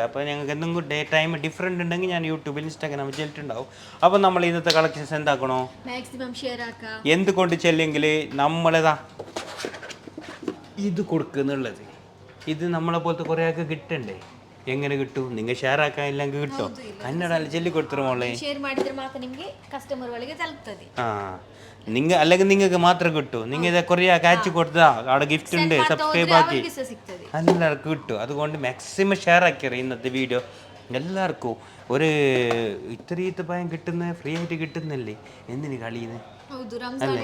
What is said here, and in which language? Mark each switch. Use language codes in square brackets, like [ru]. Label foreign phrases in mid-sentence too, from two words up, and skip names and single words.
[ml] അപ്പോൾ ഞങ്ങൾക്ക് എന്തെങ്കിലും [en] time different [ml] ഉണ്ടെങ്കിൽ ഞാൻ യൂട്യൂബിൽ ഇൻസ്റ്റാഗ്രാമിൽ ചെല്ലിട്ടുണ്ടാവും. അപ്പോൾ നമ്മൾ ഇന്നത്തെ കളക്ഷൻസ് എന്താക്കണോ, മാക്സിമം ഷെയർ ആക്കാം. എന്തുകൊണ്ട് ചെല്ലെങ്കിൽ നമ്മളേതാ ഇത് കൊടുക്കുന്നുള്ളത്. ഇത് നമ്മളെ പോലത്തെ കുറേ ആൾക്ക് കിട്ടണ്ടേ. എങ്ങനെ കിട്ടും? നിങ്ങൾ ഷെയർ ആക്കാൻ ഇല്ലെങ്കിൽ കിട്ടും. [kn] കന്നഡಲ್ಲಿ ಚೆಲ್ಲಿ ಕೊಡ್ತಾರೆ മോളെ. ಶೇರ್ ಮಾಡಿದ್ರೆ ಮಾತ್ರ ನಿಮಗೆ ಕಸ್ಟಮರ್ ಒಳಗೆ ತಲುಪ್ತದೆ. [ml] അല്ലെങ്കിൽ നിങ്ങൾക്ക് മാത്രം കിട്ടും. നിങ്ങൾ ഇത് കുറേ അയച്ചു കൊടുത്താ അവിടെ ഗിഫ്റ്റ് ഉണ്ട്, സബ്സ്ക്രൈബ് ആക്കി എല്ലാവർക്കും കിട്ടും. അതുകൊണ്ട് മാക്സിമം ഷെയർ ആക്കിയറിയാം ഇന്നത്തെ വീഡിയോ. എല്ലാവർക്കും ഒരു ഇത്രയും ഭയം കിട്ടുന്ന ഫ്രീ ആയിട്ട് കിട്ടുന്നല്ലേ, എന്തിന് കളിയുന്നത് അല്ലേ?